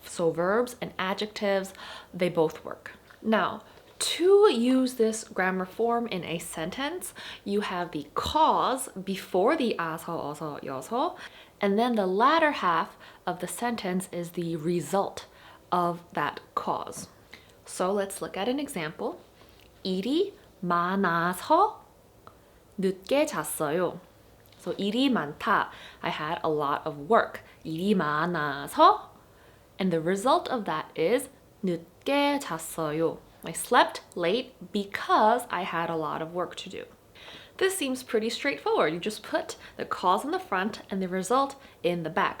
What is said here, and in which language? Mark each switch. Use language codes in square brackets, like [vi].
[en] So verbs and adjectives, they both work. Now, to use this grammar form in a sentence, you have the cause before the 아서, 어서, 여서, and then the latter half of the sentence is the result of that cause. So let's look at an example. [ko] 일이 많아서 늦게 잤어요. [en] So [ko] 일이 많다, [en] I had a lot of work. [ko] 일이 많아서, [en] and the result of that is [ko] 늦게 잤어요. [en] I slept late because I had a lot of work to do. This seems pretty straightforward. You just put the cause in the front and the result in the back.